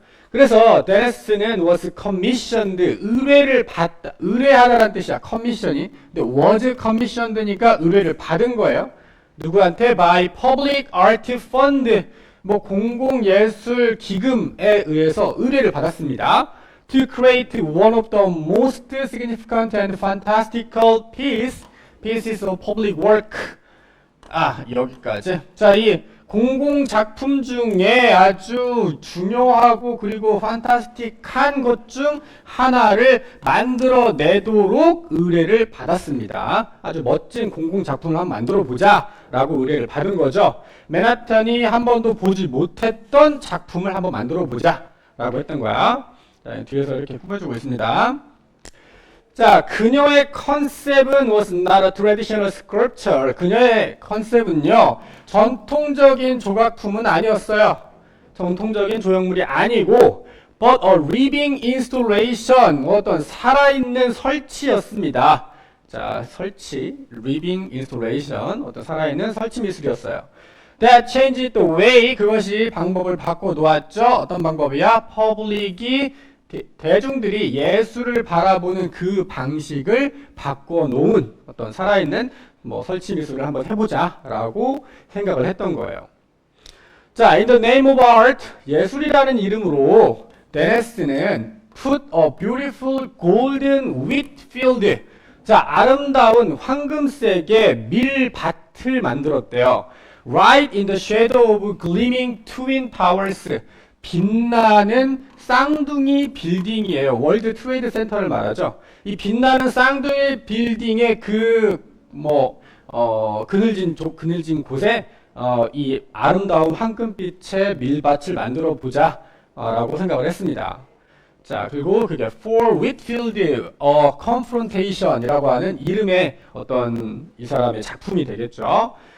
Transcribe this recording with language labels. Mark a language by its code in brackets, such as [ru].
[ko] 그래서 데네스는 [en] was commissioned, [ko] 의뢰를 받다, 의뢰하다라는 뜻이야. commission이. 근데 [en] was commissioned [ko] 니까 의뢰를 받은 거예요. 누구한테? [en] by public art fund, [ko] 뭐 공공예술 기금에 의해서 의뢰를 받았습니다. [en] To create one of the most significant and fantastical pieces of public work. [ko] 여기까지. 자, 이 공공작품 중에 아주 중요하고 그리고 판타스틱한 것 중 하나를 만들어내도록 의뢰를 받았습니다. 아주 멋진 공공작품을 한번 만들어보자 라고 의뢰를 받은 거죠. 맨하탄이 한 번도 보지 못했던 작품을 한번 만들어보자 라고 했던 거야. 자, 뒤에서 이렇게 꾸며주고 있습니다. [en] 자, [ko] 그녀의 컨셉은 [en] was not a traditional sculpture. [ko] 그녀의 컨셉은요, 전통적인 조각품은 아니었어요. 전통적인 조형물이 아니고, [en] but a living installation, [ko] 어떤 살아있는 설치였습니다. 자, 설치, [en] living installation, [ko] 어떤 살아있는 설치 미술이었어요. [en] That changed the way, [ko] 그것이 방법을 바꿔 놓았죠. 어떤 방법이야? public이, 대중들이 예술을 바라보는 그 방식을 바꿔놓은 어떤 살아있는 뭐 설치 미술을 한번 해보자 라고 생각을 했던 거예요. 자, [en] in the name of art, [ko] 예술이라는 이름으로 데네스는 [en] put a beautiful golden wheat field, [ko] 자, 아름다운 황금색의 밀밭을 만들었대요. [en] Right in the shadow of gleaming twin towers, [ko] 빛나는 쌍둥이 빌딩이에요. 월드 트레이드 센터를 말하죠. 이 빛나는 쌍둥이 빌딩의 그늘진 곳에 이 아름다운 황금빛의 밀밭을 만들어 보자 라고 생각을 했습니다. 자, 그리고 그게 For Whitfield, Confrontation 이라고 하는 이름의 어떤 이 사람의 작품이 되겠죠.